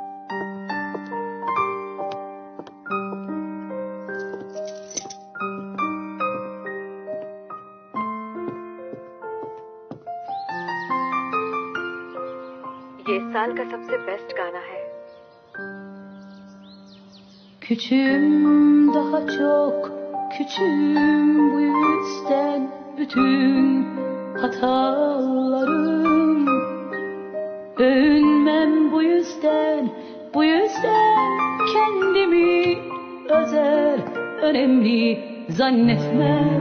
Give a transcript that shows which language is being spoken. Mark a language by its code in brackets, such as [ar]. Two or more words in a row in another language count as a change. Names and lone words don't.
[hi] ये इस साल का सबसे बेस्ट गाना है। [tr] Küçüğüm, daha çok küçüğüm, bu yüzden bütün hatalarım. Övünmem bu yüzden kendimi özel, önemli zannetmem.